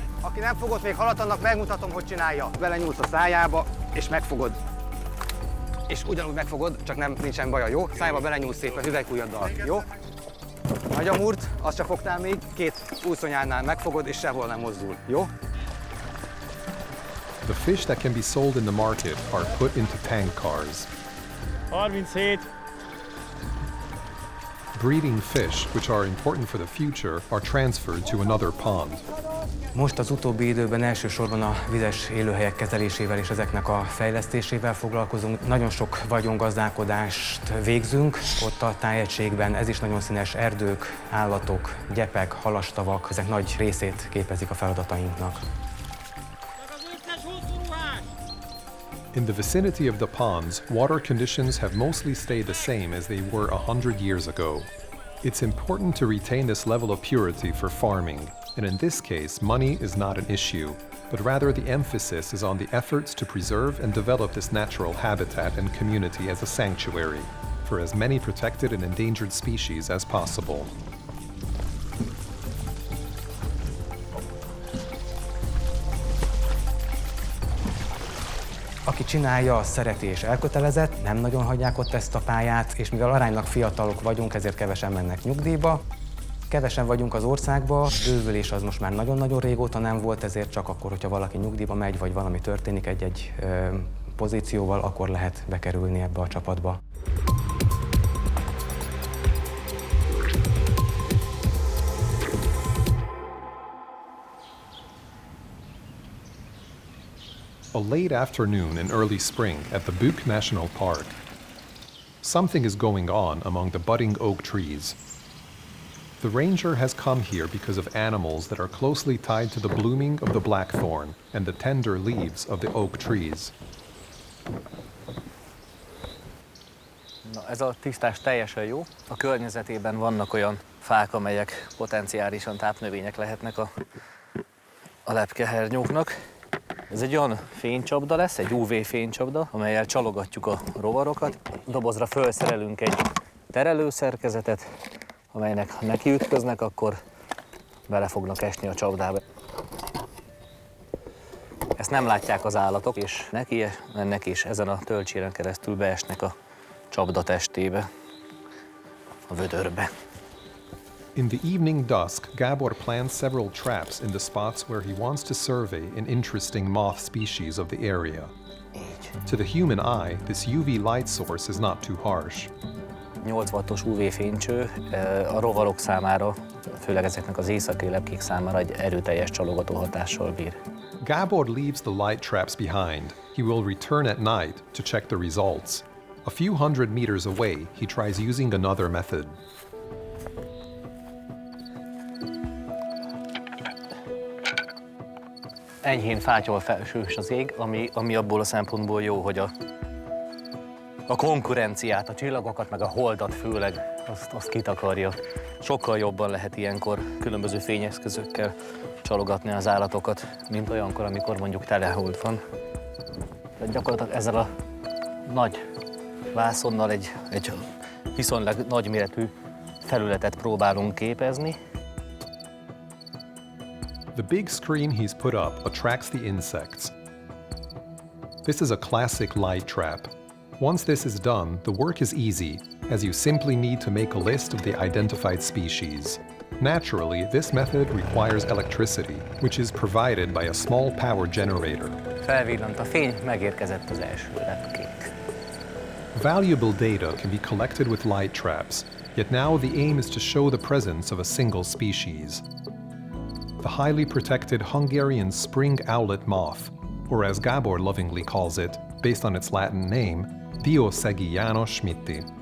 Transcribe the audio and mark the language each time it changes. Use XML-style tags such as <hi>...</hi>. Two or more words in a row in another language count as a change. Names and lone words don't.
<hu>Aki nem fogott még halat, annak megmutatom, hogy csinálja. Belenyúlsz a szájába, és megfogod. És ugyanúgy megfogod, csak nincsen baja, jó? Szájába belenyúlsz szépen hüvelykujjaddal, jó? Nagy amúrt, azt csak fogtál még, 2 úszonyánál megfogod, és sehol nem mozdul, jó?</hu> <en>The fish that can be sold in the market are put into tank cars. 37. Breeding fish, which are important for the future, are transferred to another pond.</en> <hu>Most az utóbbi időben elsősorban a vizes élőhelyek kezelésével és ezeknek a fejlesztésével foglalkozunk. Nagyon sok vagyongazdálkodást végzünk ott a tájegységben. Ez is nagyon színes erdők, állatok, gyepek, halastavak. Ezek nagy részét képezik a feladatainknak.</hu> <en>In the vicinity of the ponds, water conditions have mostly stayed the same as they were 100 years ago. It's important to retain this level of purity for farming, and in this case, money is not an issue, but rather the emphasis is on the efforts to preserve and develop this natural habitat and community as a sanctuary for as many protected and endangered species as possible.</en> <hu>Aki csinálja, az szereti és elkötelezett, nem nagyon hagyják ott ezt a pályát, és mivel aránylag fiatalok vagyunk, ezért kevesen mennek nyugdíjba. Kevesen vagyunk az országban, bővülés az most már nagyon-nagyon régóta nem volt, ezért csak akkor, hogyha valaki nyugdíjba megy, vagy valami történik egy-egy pozícióval, akkor lehet bekerülni ebbe a csapatba.</hu> <en>A late afternoon in early spring at the Buk National Park. Something is going on among the budding oak trees. The ranger has come here because of animals that are closely tied to the blooming of the blackthorn and the tender leaves of the oak trees.</en> <hu>Na, ez a tisztás teljesen jó. A környezetében vannak olyan fák, amelyek potenciálisan tápnövények lehetnek a lepkehernyóknak. Ez egy olyan fénycsapda lesz, egy UV fénycsapda, amellyel csalogatjuk a rovarokat. A dobozra felszerelünk egy terelőszerkezetet, amelynek ha nekiütköznek, akkor bele fognak esni a csapdába. Ezt nem látják az állatok, és ennek is ezen a tölcséren keresztül beesnek a csapda testébe, a vödörbe.</hu> <en>In the evening dusk, Gabor plants several traps in the spots where he wants to survey an interesting moth species of the area. To the human eye, this UV light source is not too harsh.</en> <hu>8 wattos UV fénycső a rovarok számára, főleg ezeknek az éjszakai lepkék számára egy erőteljes csalogató hatással bír.</hu> <en>Gabor leaves the light traps behind. He will return at night to check the results. A few hundred meters away, he tries using another method.</en> <hu>Enyhén fátyol felsős az ég, ami abból a szempontból jó, hogy a konkurenciát, a csillagokat, meg a holdat főleg azt kitakarja. Sokkal jobban lehet ilyenkor különböző fényeszközökkel csalogatni az állatokat, mint olyankor, amikor mondjuk telehold van. De gyakorlatilag ezzel a nagy vászonnal egy viszonylag nagyméretű felületet próbálunk képezni.</hu> <en>The big screen he's put up attracts the insects. This is a classic light trap. Once this is done, the work is easy, as you simply need to make a list of the identified species. Naturally, this method requires electricity, which is provided by a small power generator.</en> <hu>Felvillant a fény, megérkezett az első lepkénk.</hu> <en>Valuable data can be collected with light traps, yet now the aim is to show the presence of a single species. The highly protected Hungarian spring owlet moth, or as Gabor lovingly calls it, based on its Latin name, Diószegi János schmidti.</en>